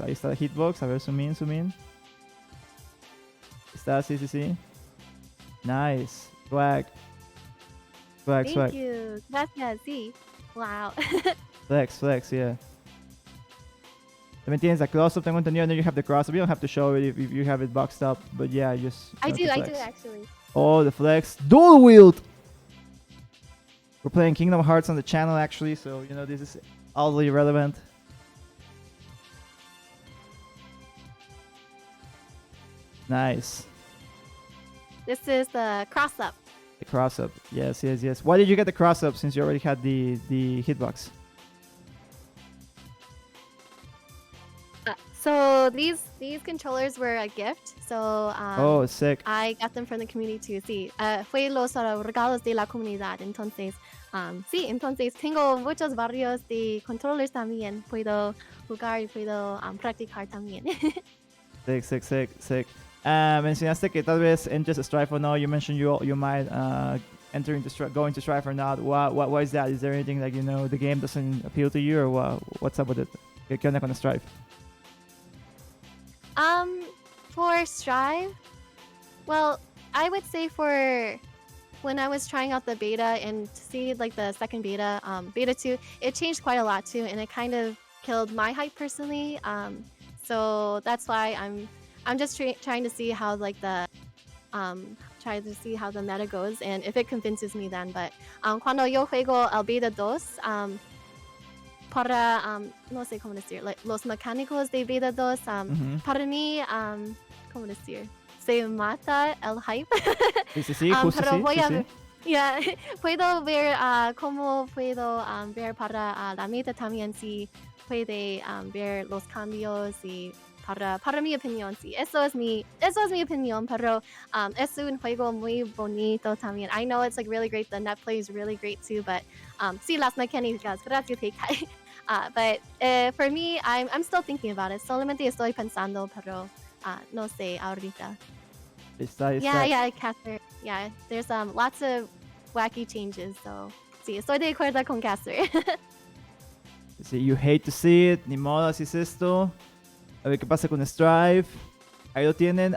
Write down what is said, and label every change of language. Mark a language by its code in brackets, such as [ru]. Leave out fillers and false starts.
[es] Ahí está la Hitbox, a ver, [en] zoom in. [es] Está, sí. [en] Nice. Swag. Thank you. [es] Gracias, sí. [en] Wow. Flex, yeah. [es] También tienes la close-up, tengo entendido. [en] And then you have the cross-up. You don't have to show it if you have it boxed up. But yeah, just... I do flex. actually. Oh, the flex. Dual wield! We're playing Kingdom Hearts on the channel, actually. So, this is oddly relevant. Nice. This is the cross-up. The cross-up. Yes. Why did you get the cross-up since you already had the hitbox? So these controllers were a gift. So Oh, sick. I got them from the community too. [es] Sí, fue los regalos de la comunidad. Entonces, sí, entonces tengo muchos varios de controllers también. Puedo jugar y puedo practicar también. Sick. Mencionaste que tal vez entres a Strife [en] or no. You mentioned you might enter into go into Strife or not. Why is that? Is there anything like the game doesn't appeal to you, or what's up with it? [es] ¿Qué onda con Strife? [en] For Strive, well, I would say for when I was trying out the beta and to see like the second beta, beta 2, it changed quite a lot too, and it kind of killed my hype personally. So that's why I'm just trying to see how like the try to see how the meta goes and if it convinces me then. [es] But cuando yo juego el beta 2, para no sé cómo decir, like, los mecánicos de beta 2, para mí, cómo decir, se mata el hype. Sí, justo pero sí, voy a sí. ver, yeah, puedo ver cómo puedo ver para la meta también, si puede ver los cambios y para mi opinión, sí, eso es mi opinión, pero es un juego muy bonito también. [en] I know it's like really great, the net play is really great too, but [es] sí, las mecánicas, gracias, Heikai. [en] But for me, I'm still thinking about it. [es] Solamente estoy pensando, pero no sé ahorita. Está. [en] Yeah, Caster. Yeah, there's lots of wacky changes, so [es] sí, estoy de acuerdo con Caster. Sí, [en] you hate to see it, [es] ni modo, así es esto. A ver qué pasa con Strife. Ahí lo tienen.